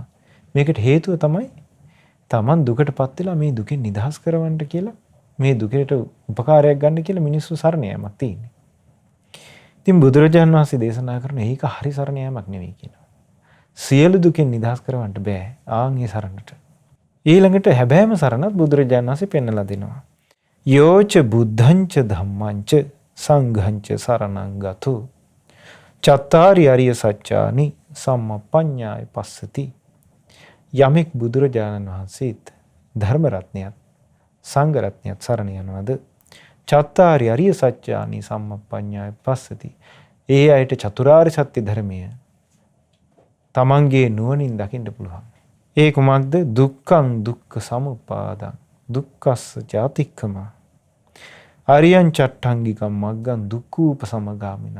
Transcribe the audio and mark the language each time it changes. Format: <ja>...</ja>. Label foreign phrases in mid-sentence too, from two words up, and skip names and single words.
<si>මේකට හේතුව තමයි තමන් දුකටපත් වෙලා මේ දුකෙන් නිදහස් කරවන්න කියලා මේ දුකට උපකාරයක් ගන්න කියලා මිනිස්සු සරණ යෑමක් තියෙන්නේ. ඉතින් බුදුරජාණන් වහන්සේ දේශනා කරන ඒක හරි සරණ යෑමක් නෙවෙයි කියනවා. සියලු දුකෙන් නිදහස් කරවන්න බෑ ආන් ඒ සරණට. ඊළඟට හැබෑම සරණත් බුදුරජාණන් වහන්සේ පෙන්වලා දෙනවා.</si> <pi>යෝච බුද්ධංච ධම්මංච සංඝංච සරණං ගතු චත්තාරි අරිය සත්‍යානි සම්මප්පඤ්ඤාය පස්සති.</pi> <si>යමෙක් බුදුරජාණන් වහන්සේත් ධර්ම රත්නයත් සංඝ රත්නයත් සරණ යනවාද</si> <pi>චත්තාරි අරිය සත්‍යානි සම්මප්පඤ්ඤාය පස්සති.</pi> <si>ඒ අයට චතුරාර්ය සත්‍ය ධර්මය තමන්ගේ නුවණින් දකින්න පුළුවන්. ඒ කුමක්ද?</si> <pi>දුක්ඛං දුක්ඛ සමුප්පාදං දුක්ඛස්ස ජාතික්කම අරියං චට්ඨංගිකම් මග්ගං දුක්ඛූප සමගාමිනං.</pi>